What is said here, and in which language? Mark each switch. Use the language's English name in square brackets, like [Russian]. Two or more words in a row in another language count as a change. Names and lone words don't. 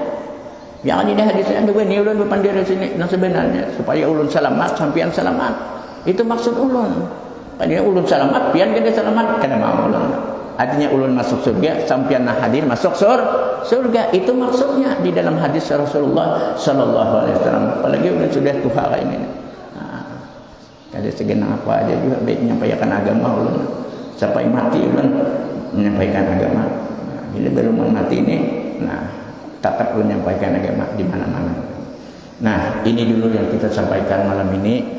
[Banjar] Yang ini hadisnya ada wani ulun berpandai sini. Nah sebenarnya supaya ulun selamat, sampean selamat. Itu maksud ulun. Padahal ulun selamat, pian kada selamat, kada mau ulun. [Indonesian] Artinya ulun masuk surga, sampean hadir masuk surga. Itu maksudnya di dalam hadis Rasulullah [Arabic] صلى الله عليه وسلم. [Banjar] Apalagi ulun sudah tua kayak ini. Kada segenap apa aja juga baik menyampaikan agama ulun. [Indonesian] Sampai mati ulun menyampaikan agama. Bila belum mati ini, nah tetap ulun menyampaikan agama di mana-mana. Nah, ini dulu yang kita sampaikan malam ini.